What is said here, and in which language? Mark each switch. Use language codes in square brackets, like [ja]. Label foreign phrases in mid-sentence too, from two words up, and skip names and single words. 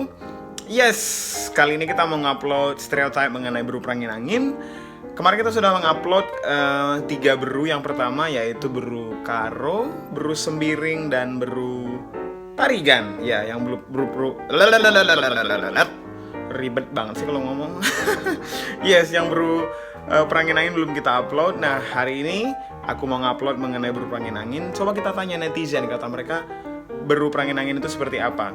[id] Yes, kali ini kita mau ngupload stereotype mengenai beru perangin angin. Kemarin kita sudah mengupload 3 beru. Yang pertama yaitu beru karo, beru sembiring, dan beru tarigan. Ya, yang beru ribet banget sih kalau ngomong. Yes, yang beru perangin angin belum kita upload. Nah, hari ini aku mau ngupload mengenai beru perangin angin. Coba kita tanya netizen, kata mereka beru perangin angin itu seperti apa.